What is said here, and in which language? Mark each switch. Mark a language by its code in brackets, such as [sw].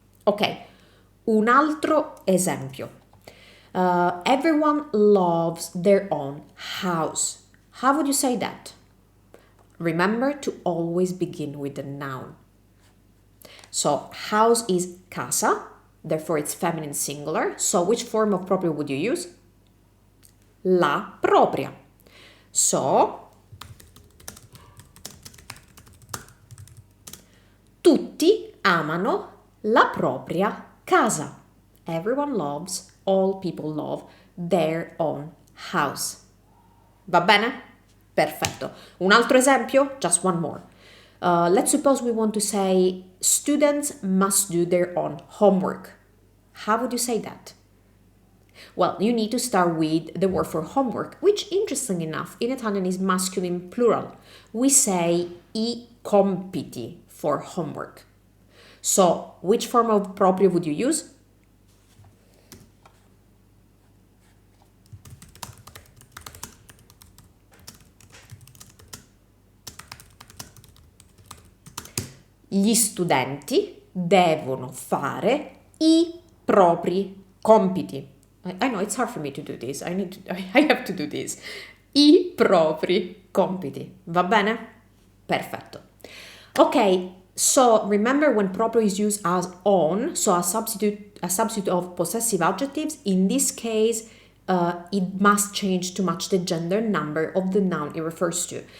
[it] Ok, un altro esempio. [en] Everyone loves their own house. How would you say that? Remember to always begin with the noun. So house is casa, therefore it's feminine singular. So which form of proprio would you use? [it] La propria. So tutti amano la propria casa. [en] Everyone all people love their own house. [it] Va bene? Perfetto. Un altro esempio? [en] Just one more. Let's suppose we want to say students must do their own homework. How would you say that? Well, you need to start with the word for homework, which, interesting enough, in Italian is masculine plural. We say I compiti for homework. So, which form of proprio would you use? [it] Gli studenti devono fare i propri compiti. [en] I know it's hard for me to do this. I have to do this. [it] I propri compiti. Va bene? Perfetto. [en] Okay, so remember when proprio is used as on, so a substitute of possessive adjectives. In this case, it must change to match the gender number of the noun it refers to.